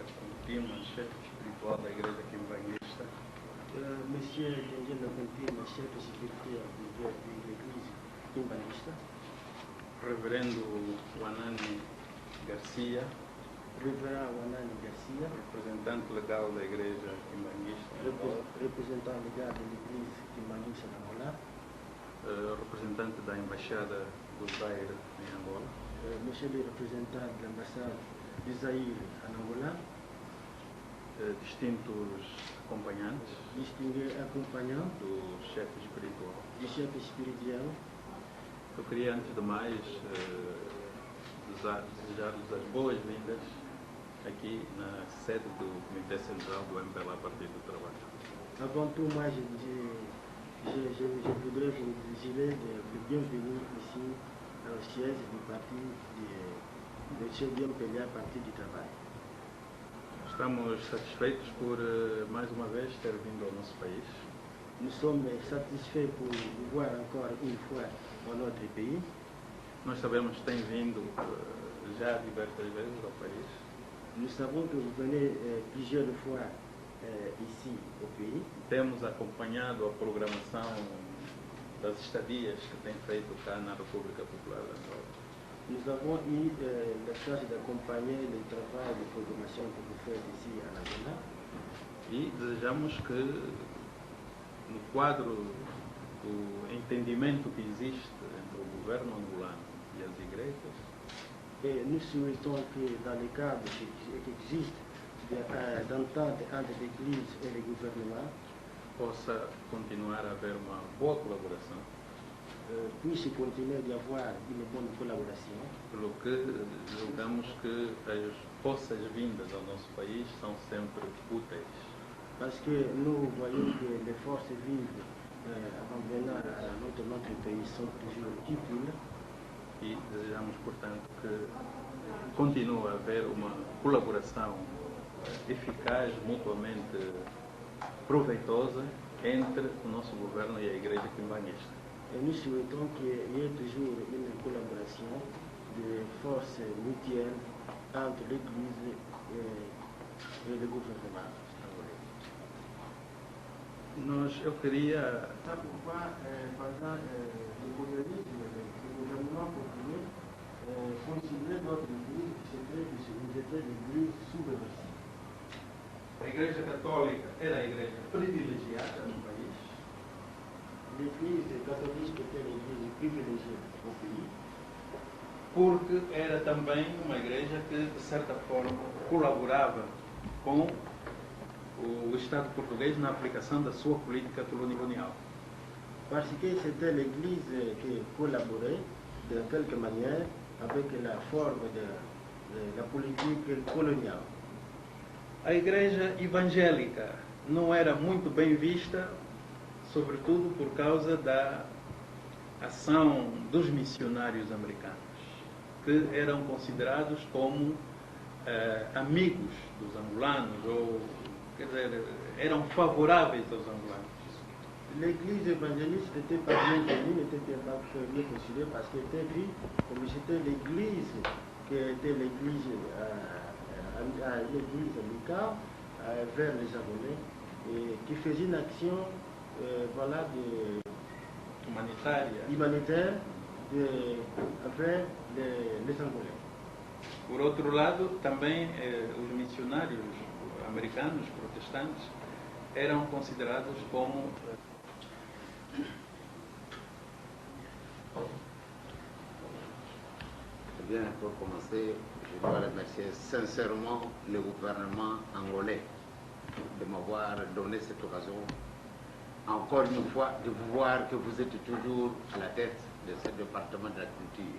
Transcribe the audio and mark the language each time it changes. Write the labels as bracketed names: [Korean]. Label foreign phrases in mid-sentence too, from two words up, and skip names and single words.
[Portuguese] Confirma, chefe espiritual da Igreja Quimbanguista. [French] Monsieur Gengenda Confirma, chefe espiritual de l'Église Quimbanguista. [Portuguese] Reverendo Wanani Garcia, [French] Reverend Wanani Garcia, [Portuguese] representante legal da Igreja Quimbanguista. [French] représentant légal de l'Église Quimbanguista d'Angola. [Portuguese] Representante da Embaixada do Zaire em Angola. [French] Monsieur le représentant de l'ambassade du Zaire en Angola. [Portuguese] Distintos acompanhantes [French] Distingué acompanhant [Portuguese] do chefe espiritual. [French] du chef spirituel. [Portuguese] Eu queria, antes de mais, desejar-lhes as boas-vindas aqui na sede do Comitê Central do MPLA Partido do Trabalho. [French] Avant tout, moi, je voudrais vous désirer de bienvenue ici au siège du parti de MPLA Partido do Trabalho. [Portuguese] Estamos satisfeitos por, mais uma vez, ter vindo ao nosso país. [French] Nous sommes satisfaits pour vous voir encore une fois dans notre pays. [Portuguese] Nós sabemos que tem vindo já diversas vezes ao país. [French] Nous savons que vous venez plusieurs fois ici au pays. [Portuguese] Temos acompanhado a programação das estadias que tem feito cá na República Popular de Angola. [French] Nous avons eu la chance d'accompagner le travail de programmation que vous faites ici en Angola. [Portuguese] E desejamos que, no quadro do entendimento que existe entre o governo angolano e as igrejas, [French] Et nous souhaitons que dans le cadre qui existe d'entente entre l'Église et le gouvernement, [Portuguese] possa continuar a haver uma boa colaboração, [French] puisse continuer d'y avoir une bonne collaboration. [Portuguese] pelo que julgamos que as forças-vindas ao nosso país são sempre úteis. [French] Parce que nous voyons que les forces vives en venant à notre pays sont toujours utiles. [Portuguese] E desejamos, portanto, que continue a haver uma colaboração eficaz, mutuamente proveitosa entre o nosso governo e a Igreja Quimbanguista. [French] Et nous souhaitons qu'il y ait toujours une collaboration de forces mutuelles entre l'Église et le gouvernement. [Portuguese] Eu queria [French] C'est pourquoi, pendant le colonialisme, le gouvernement portugais considérait notre Église que c'était l'Église subversive. [Portuguese] A Igreja Católica era a igreja privilegiada no país, [French] L'Église catholique était l'Église privilégiée au pays, [Portuguese] porque era também uma igreja que, de certa forma, colaborava com o Estado português na aplicação da sua política colonial. [French] parce que c'était l'Église qui collaborait de quelque manière avec la forme de la politique coloniale. [Portuguese] A igreja evangélica não era muito bem vista, sobretudo por causa da ação dos missionários americanos, que eram considerados como amigos dos angolanos, ou, quer dizer, eram favoráveis aos angolanos. [French] L'église évangéliste n'était pas bien connue, n'était pas bien considérée parce qu'elle était vue comme c'était l'église qui était l'église amicale vers les Angolais et qui faisait une action humanitaire envers les Angolais. [Portuguese] Por outro lado, também os missionários americanos, protestantes, eram considerados como [French] Bien, pour commencer, je dois remercier sincèrement le gouvernement angolais de m'avoir donné cette occasion, encore une fois, de vous voir que vous êtes toujours à la tête de ce département de la culture.